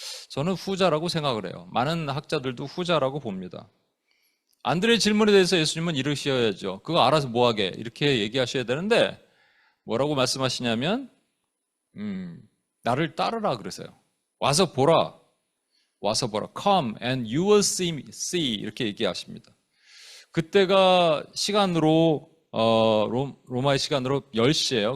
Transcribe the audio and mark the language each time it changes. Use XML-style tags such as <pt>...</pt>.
<ko>저는 후자라고 생각을 해요. 많은 학자들도 후자라고 봅니다. 안드레의 질문에 대해서 예수님은 이러셔야죠. 그거 알아서 뭐하게 이렇게 얘기하셔야 되는데 뭐라고 말씀하시냐면 나를 따르라 그러세요. 와서 보라. 와서 보라.</ko> <en>Come and you will see</en> <ko>이렇게 얘기하십니다. 그때가 시간으로 로마의 시간으로 10시예요.</ko>